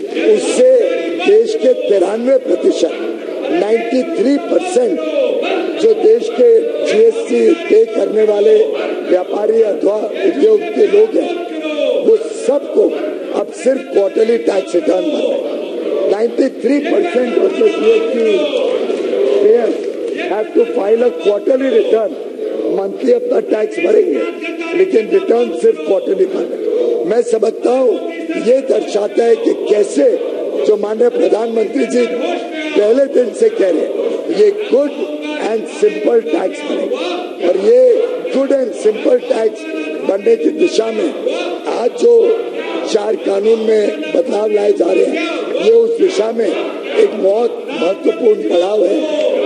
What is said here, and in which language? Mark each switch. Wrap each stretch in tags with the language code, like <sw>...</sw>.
<hi>उससे देश के 93%, 93% जो देश के जीएसटी पे करने वाले व्यापारी अथवा उद्योग के लोग हैं, वो सबको अब सिर्फ क्वार्टरली टैक्स रिटर्न भर रहे हैं।</hi> <en>93% of the GST payers have to file a quarterly return.</en> <hi>Monthly अपना टैक्स भरेंगे, लेकिन रिटर्न सिर्फ क्वार्टरली भरेंगे। मैं समझता हूँ ये दर्शाता है कि कैसे जो माननीय प्रधानमंत्री जी पहले दिन से कह रहे हैं ये गुड एंड सिंपल टैक्स बनेगा, और ये गुड एंड सिंपल टैक्स बनने की दिशा में आज जो 4 कानून में बदलाव लाए जा रहे हैं, ये उस दिशा में एक बहुत महत्वपूर्ण पड़ाव है।</hi>